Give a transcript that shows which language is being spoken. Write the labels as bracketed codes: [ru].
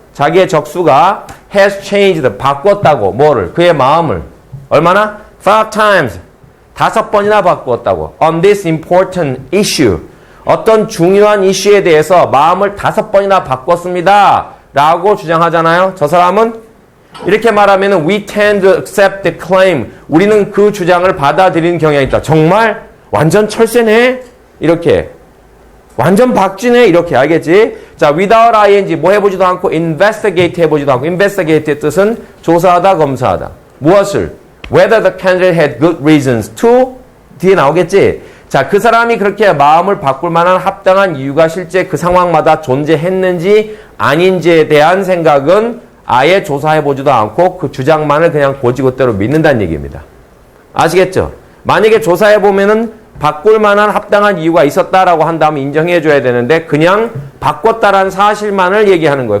[ko] 자기의 적수가 [en] has changed [ko] 바꿨다고 뭐를? 그의 마음을 얼마나? [en] 5 times [ko] 5번이나 바꾸었다고 [en] on this important issue [ko] 어떤 중요한 이슈에 대해서 마음을 5번이나 바꿨습니다. 라고 주장하잖아요. 저 사람은 이렇게 말하면 [en] we tend to accept the claim. [ko] 우리는 그 주장을 받아들이는 경향이 있다. 정말 완전 철새네. 이렇게 완전 박쥐네. 이렇게 알겠지? 자, [en] without ing [ko] 뭐 해보지도 않고 investigate 해보지도 않고 investigate의 뜻은 조사하다 검사하다. 무엇을? [en] Whether the candidate had good reasons to [ko] 뒤에 나오겠지? 자, 그 사람이 그렇게 마음을 바꿀 만한 합당한 이유가 실제 그 상황마다 존재했는지 아닌지에 대한 생각은 아예 조사해보지도 않고 그 주장만을 그냥 고지고대로 믿는다는 얘기입니다. 아시겠죠? 만약에 조사해보면은 바꿀 만한 합당한 이유가 있었다라고 한다면 인정해줘야 되는데 그냥 바꿨다라는 사실만을 얘기하는 거예요.